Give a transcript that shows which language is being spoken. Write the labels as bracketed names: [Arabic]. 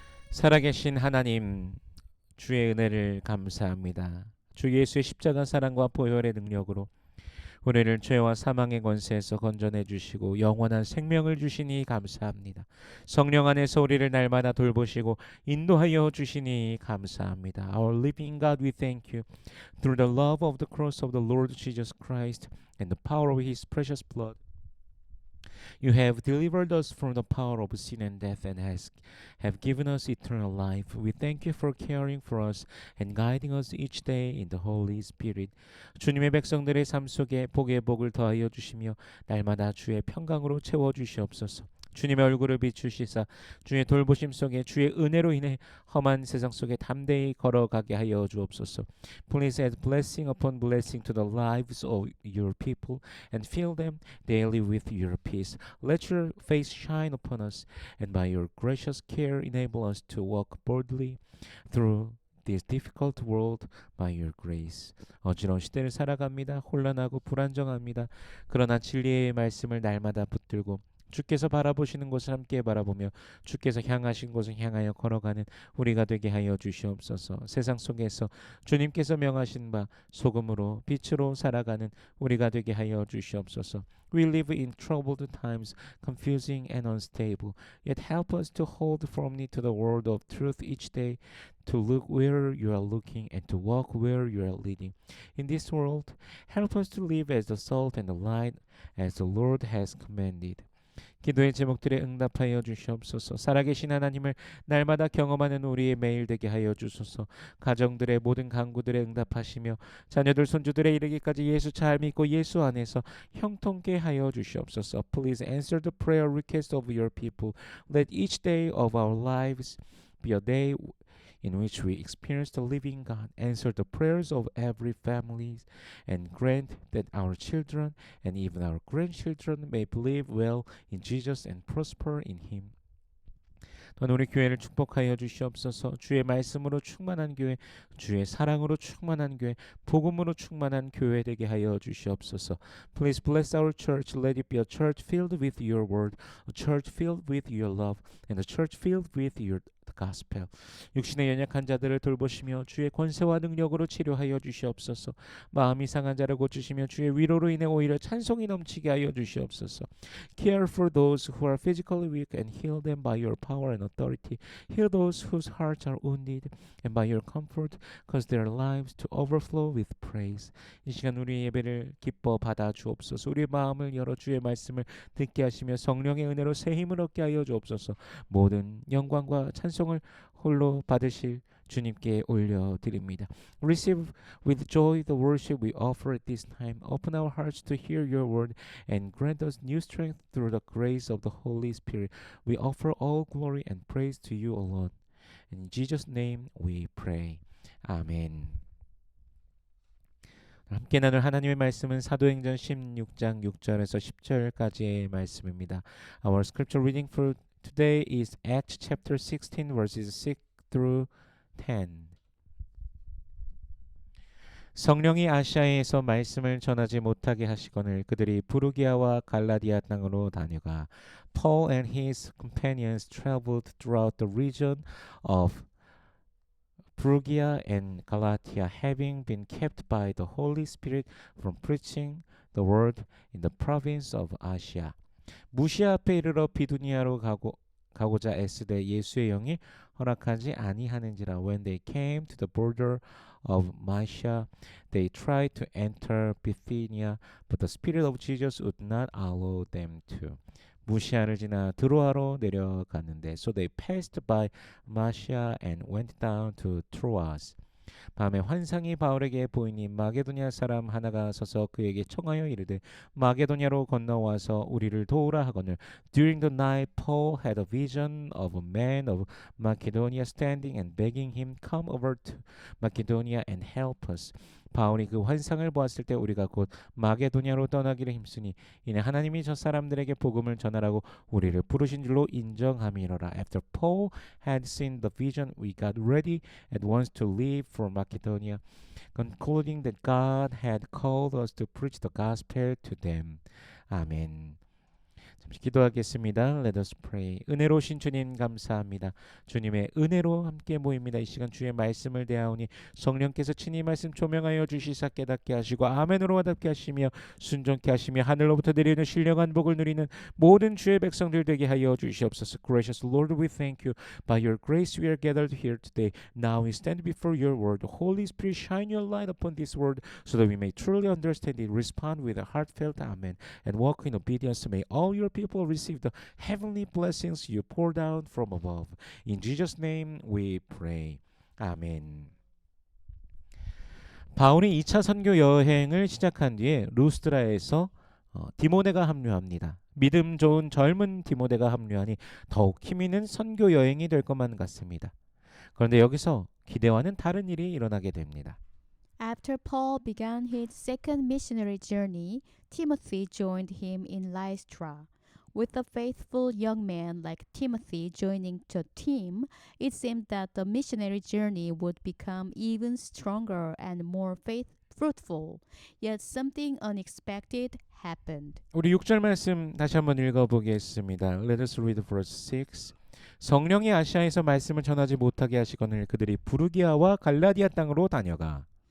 [Korean] 살아계신 하나님, 주의 은혜를 감사합니다. 주 예수의 십자가 사랑과 보혈의 능력으로 우리를 죄와 사망의 권세에서 건져내 주시고 영원한 생명을 주시니 감사합니다. 성령 안에서 우리를 날마다 돌보시고 인도하여 주시니 감사합니다. [English] Our living God, we thank you. Through the love of the cross of the Lord Jesus Christ and the power of His precious blood, you have delivered us from the power of sin and death and have given us eternal life. We thank you for caring for us and guiding us each day in the Holy Spirit. [Korean] 주님의 백성들의 삶 속에 복의 복을 더하여 주시며 날마다 주의 평강으로 채워 주시옵소서. 주님의 얼굴을 비추시사 주의 돌보심 속에 주의 은혜로 인해 험한 세상 속에 담대히 걸어가게 하여 주옵소서. [English] Please add blessing upon blessing to the lives of your people and fill them daily with your peace. Let your face shine upon us and by your gracious care enable us to walk boldly through this difficult world by your grace. [Korean] 어지러운 시대를 살아갑니다. 혼란하고 불안정합니다. 그러나 진리의 말씀을 날마다 붙들고 주께서 바라보시는 곳을 함께 바라보며 주께서 향하신 곳을 향하여 걸어가는 우리가 되게 하여 주시옵소서. 세상 속에서 주님께서 명하신 바 소금으로 빛으로 살아가는 우리가 되게 하여 주시옵소서. [English] We live in troubled times, confusing and unstable. Yet help us to hold firmly to the word of truth each day, to look where you are looking and to walk where you are leading. In this world, help us to live as the salt and the light as the Lord has commanded. [Korean] 기도의 제목들에 응답하여 주시옵소서. 살아계신 하나님을 날마다 경험하는 우리의 매일 되게 하여 주소서. 가정들의 모든 간구들에 응답하시며 자녀들 손주들의 이르기까지 예수 잘 믿고 예수 안에서 형통케 하여 주시옵소서. [English] Please answer the prayer request of your people. Let each day of our lives be a day in which we experience the living God. Answer the prayers of every family and grant that our children and even our grandchildren may believe well in Jesus and prosper in Him. [Korean] 또한 우리 교회를 축복하여 주시옵소서. 주의 말씀으로 충만한 교회, 주의 사랑으로 충만한 교회, 복음으로 충만한 교회 되게 하여 주시옵소서. [English] Please bless our church. Let it be a church filled with your word, a church filled with your love, and a church filled with your gospel. [Korean] 육신의 연약한 자들을 돌보시며 주의 권세와 능력으로 치료하여 주시옵소서. 마음이 상한 자를 고치시며 주의 위로로 인해 오히려 찬송이 넘치게 하여 주시옵소서. [English] Care for those who are physically weak and heal them by your power and authority. Heal those whose hearts are wounded and by your comfort cause their lives to overflow with praise. [Korean] 이 시간 우리의 예배를 기뻐 받아 주옵소서. 우리의 마음을 열어 주의 말씀을 듣게 하시며 성령의 은혜로 새 힘을 얻게 하여 주옵소서. 모든 영광과 찬송을 홀로 받으실 주님께 올려드립니다. [English] Receive with joy the worship we offer at this time. Open our hearts to hear your word and grant us new strength through the grace of the Holy Spirit. We offer all glory and praise to you alone. In Jesus' name we pray. 아멘. [Korean] 함께 나눌 하나님의 말씀은 사도행전 16장 6절에서 10절까지의 말씀입니다. [English] Our scripture reading for today is Acts chapter 16 verses 6 through 10. [Korean] 성령이 아시아에서 말씀을 전하지 못하게 하시거늘 그들이 부르기아와 갈라디아 땅으로 다녀가 [English] Paul and his companions traveled throughout the region of Phrygia and Galatia, having been kept by the Holy Spirit from preaching the word in the province of Asia. [Korean] 무시아 앞에 이르러 비두니아로 가고자 애쓰되 예수의 영이 허락하지 아니하는지라. [English] When they came to the border of Mysia, they tried to enter Bithynia, but the Spirit of Jesus would not allow them to. [Korean] 무시아를 지나 드로아로 내려갔는데 [English] so they passed by Mysia and went down to Troas. [Korean] 밤에 환상이 바울에게 보이니 마게도냐 사람 하나가 서서 그에게 청하여 이르되 마게도냐로 건너와서 우리를 도우라 하거늘. [English] During the night Paul had a vision of a man of Macedonia standing and begging him, come over to Macedonia and help us. [Korean] 바울이 그 환상을 보았을 때 우리가 곧 마게도냐로 떠나기를 힘쓰니 이는 하나님이 저 사람들에게 복음을 전하라고 우리를 부르신 줄로 인정함이로라. [English] After Paul had seen the vision, we got ready at once to leave for Macedonia, concluding that God had called us to preach the gospel to them. 아멘. [Korean] 잠시 기도하겠습니다. [English] Let us pray. [Korean] 은혜로우신 주님 감사합니다. 주님의 은혜로 함께 모입니다. 이 시간 주의 말씀을 대하오니 성령께서 친히 말씀 조명하여 주시사 깨닫게 하시고 아멘으로 와답게 하시며 순종케 하시며 하늘로부터 내리는 신령한 복을 누리는 모든 주의 백성들 되게 하여 주시옵소서. [English] Gracious Lord, we thank you. By your grace we are gathered here today. Now we stand before your word. Holy Spirit, shine your light upon this word so that we may truly understand it, respond with a heartfelt amen, and walk in obedience. May all your people receive the heavenly blessings you pour down from above. In Jesus' name we pray. 아멘. [Korean] 바울이 2차 선교 여행을 시작한 뒤에 루스드라에서 디모데가 합류합니다. 믿음 좋은 젊은 디모데가 합류하니 더욱 힘있는 선교 여행이 될 것만 같습니다. 그런데 여기서 기대와는 다른 일이 일어나게 됩니다. [English] After Paul began his second missionary journey, Timothy joined him in Lystra. With a faithful young man like Timothy joining the team, it seemed that the missionary journey would become even stronger and more fruitful. Yet something unexpected happened. [Korean] 우리 6절 말씀 다시 한번 읽어보겠습니다. [English] Let us read verse 6. [Korean] 성령이 아시아에서 말씀을 전하지 못하게 하시거늘 그들이 부르기아와 갈라디아 땅으로 다녀가.